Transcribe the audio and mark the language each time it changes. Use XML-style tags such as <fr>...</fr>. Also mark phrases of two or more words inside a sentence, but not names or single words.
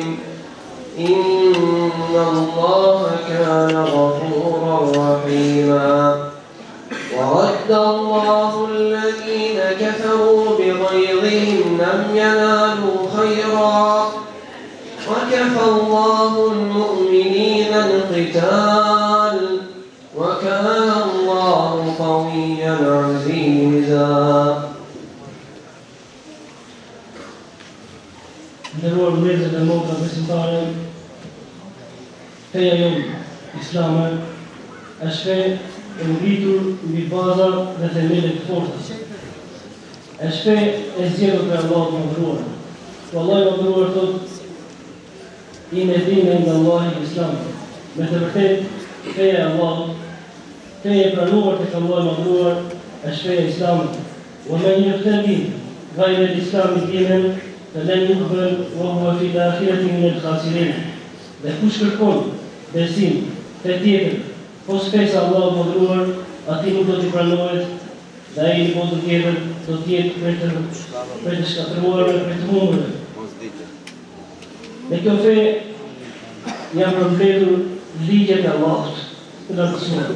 <ar>إن الله كان غفورا رحيما ورد الله الذين كفروا بغيظهم لم ينالوا خيرا وكفى الله المؤمنين القتال وكان الله قويا عزيزا.</ar> <sq>Nderuar vëllezër dhe motra besimtare, feja jonë islame është fe e ngritur mbi baza dhe themele të forta. Është fe e zgjedhur për Allahun e mëdhenuar. Allahu i mëdhenuar thotë:</sq> <ar>"إن الدين عند الله الإسلام."</ar> <sq>Me të vërtetë, feja e Allahut, feja e pranuar tek Allahu i mëdhenuar është feja islame.</sq> <ar>ومن يبتغ غير الإسلام دينا فلن يقبل وهو في الآخرة من الخاسرين.</ar> <sq>Dhe kush kërkon besim te tjetër, pos fesa Allahu mëdhenuar, atij nuk do t'i pranohet, dhe ai në botën tjetër do të jetë për të shkatëruar dhe për të humbur. Me kjo fe janë përmbledhur ligjet e Allahut të lartësuar.</sq>